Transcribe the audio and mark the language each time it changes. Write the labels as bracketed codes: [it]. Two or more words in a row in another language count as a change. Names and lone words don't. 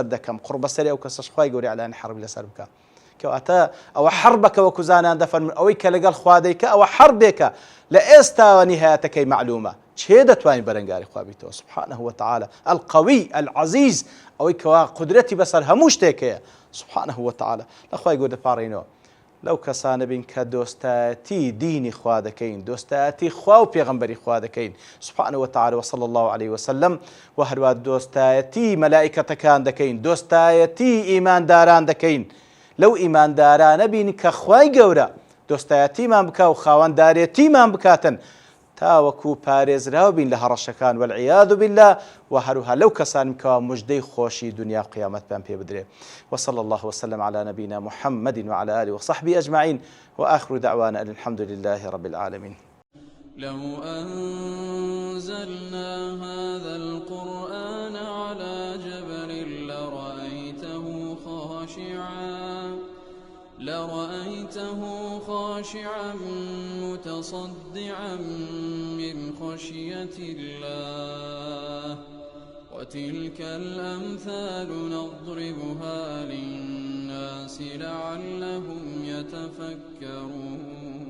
[ckb] دەکەم قڕ بەسەری ئەو کەسەش خوای گەورە ئیعلانی حربی لەسەر بکە کەواتە ئەوە حربەکە وەکو زانان دەفەرمون ئەوەی کە لەگەڵ خوا دەیکە ئەوە حربێکە لە ئێستاوە نهایەتەکەی معلومە چێ دەتوانین بەرەنگاری خوا بیتەوە [ar] سبحانه وتعالى القوي العزيز [ckb] ئەوەی کەوا قودرەتی بەسەر هەموو شتێکەیە [ar] سبحانه وتعالى [ckb] لەخوای گەورە دەپاڕێنەوە لەو کەسانە بین کە دۆستایەتی دینی خوا دەکەین دۆستایەتی خوا و پێغەمبەری خوا دەکەین [ar] سبحانه وتعالى وصلى الله عليه وسلم [ckb] و هەروە دۆستایەتی مەلائیکەتەکان دەکەین دۆستایەتی ئیمانداران دەکەین لەو ئیماندارانە بین کە خوای گەورە دۆستایەتیمان بکا و خاوەنددارێتیمان بکاتن تاوەکو پارێزراو بین لە هەڕەشەکان [ar] والعیاذ بالله [ckb] و هەروها لەو کەسانم کەوا موژدەی خۆشی دنیا و قیامەتیان پێ بدرێ [ar] وصلى الله وسلم على نبينا محمد وعلى آله وصحبه أجمعين وآخر دعوانا أن الحمد لله رب العالمين لو أنزلنا هذا القرآن على جبل لرأيته خاشعا متصدعا من خشية الله وتلك الأمثال نضربها للناس لعلهم يتفكرون